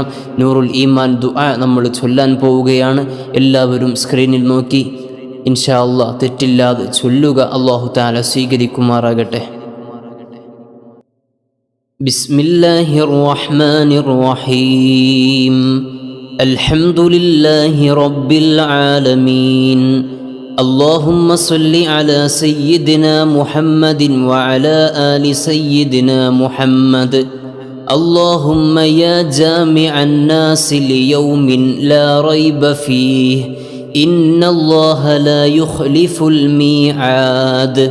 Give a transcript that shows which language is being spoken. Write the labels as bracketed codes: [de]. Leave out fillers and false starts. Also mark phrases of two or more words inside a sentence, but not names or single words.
[ml] നൂറുൽ ഈമാൻ ദുആ നമ്മൾ ചൊല്ലാൻ പോവുകയാണ്. എല്ലാവരും സ്ക്രീനിൽ നോക്കി [ar] إن شاء الله [ml] തെറ്റില്ലാതെ ചൊല്ലുക. [ar] الله تعالى [ml] സ്വീകരിക്കുമാറാകട്ടെ. [ar] بسم الله الرحمن الرحيم. الحمد لله رب العالمين. اللهم صل على سيدنا محمد وعلى آل سيدنا محمد. اللهم يا جامع الناس ليوم لا ريب فيه إن الله لا يخلف الميعاد.